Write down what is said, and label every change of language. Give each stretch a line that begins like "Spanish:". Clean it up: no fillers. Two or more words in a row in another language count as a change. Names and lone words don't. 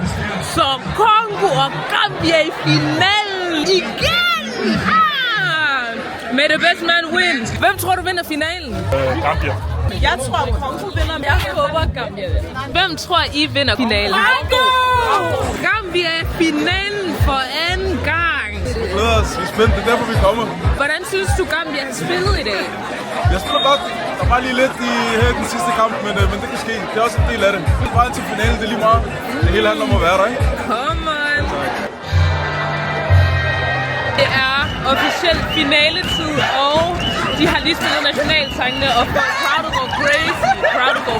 Danish: Så Kongo og Gambia i finalen igen!
English: May the best man win.
Danish: Hvem tror du vinder finalen? Gambia. Jeg tror, Kongo vinder. Jeg håber Gambia vinder. Hvem tror I vinder finalen? Kongo! Gambia er finalen for anden gang. Vi glæder os. Vi er spændt. Det er derfor, vi kommer. Hvordan synes du, Gambia har spillet i dag? Jeg spiller godt. Der var lige lidt her den sidste kamp, men det kan ske. Det er også en del af det. Vejen til finalen, det er lige meget. Det hele handler om at være der, ikke?
English: Come on.
Danish: Det er officielt finaletid, og de har lige spillet nationalsangene, og crowdet går crazy.